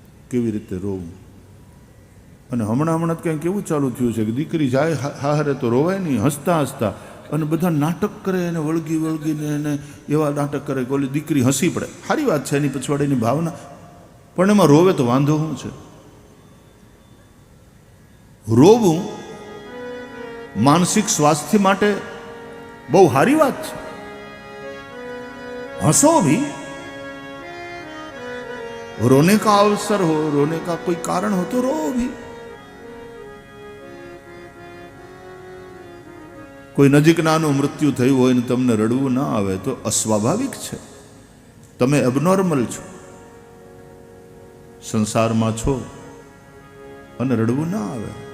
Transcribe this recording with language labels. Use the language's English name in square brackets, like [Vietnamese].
[Gujarati] કેવી રીતે રોવું. અને હમણાં કંઈક કેવું ચાલુ થયું છે કે દીકરી જાય હારે તો રોવાય નહીં, હસતા હસતા, અને બધા નાટક કરે એને વળગીને એને એવા નાટક કરે કે ઓલી દીકરી હસી પડે. સારી વાત છે એની પછવાડીની ભાવના, પણ એમાં રોવે તો વાંધો શું છે? રોવું માનસિક સ્વાસ્થ્ય માટે બહુ સારી વાત છે. [Hindi] હસો भी, रोने का अवसर हो, रोने का कोई कारण हो तो रो भी. [Gujarati] કોઈ નજીકનાનું મૃત્યુ થયું હોય ને તમને રડવું ના આવે તો અસ્વાભાવિક છે, તમે એબનોર્મલ છો, સંસારમાં છો અને રડવું ના આવે.